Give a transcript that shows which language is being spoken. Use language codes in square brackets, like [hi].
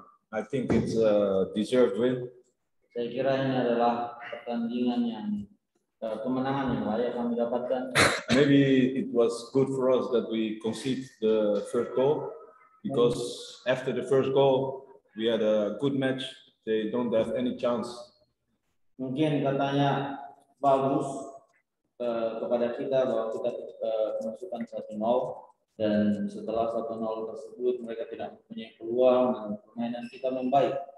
[en] I think it's a deserved win. [id] Saya kira ini adalah pertandingan yang kemenangan yang layak kami dapatkan. [en] Maybe it was good for us that we conceded the first goal, because after the first goal we had a good match. They don't have any chance. [id] Mungkin katanya bagus kepada kita bahwa kita kemasukan 1-0, dan setelah 1-0 tersebut mereka tidak mempunyai peluang dan permainan kita membaik.